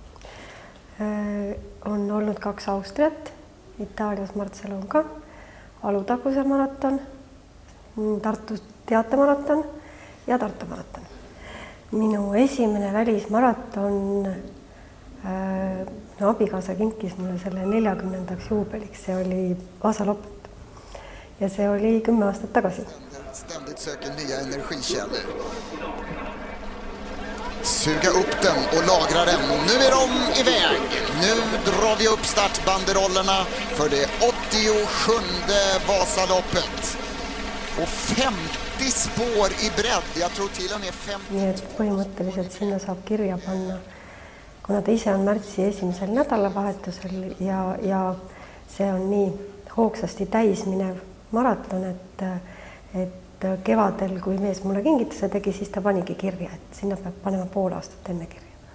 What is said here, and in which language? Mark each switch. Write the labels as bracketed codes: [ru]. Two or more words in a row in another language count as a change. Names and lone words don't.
[et] On olnud 2 Austriat, Itaalias Marcelonga, Alutaguse maraton, Tartu teatemaraton ja Tartu maraton. Minu esimene välismaraton, abikaasa kinkis mulle selle 40. juubeliks, see oli Vaasa Loppet ja see oli 10 aastat tagasi. [sv] Ständigt söker nya energikällor. Suga upp den och lagra den. Och nu är de iväg. Nu drar vi upp startbanderollerna för det 87:e Vasaloppet. Och 50 spår i bredd. Jag tror till och med 50. [et] Nii et põhimõtteliselt sinna saab kirja panna, kuna ta ise on märtsi esimesel nädalavahetusel ja see on nii hoogsasti täis minev maraton, et kevadel, kui mees mulle kingituse tegi, siis ta panigi kirja, et sinna peab panema pool aastat enne kirja.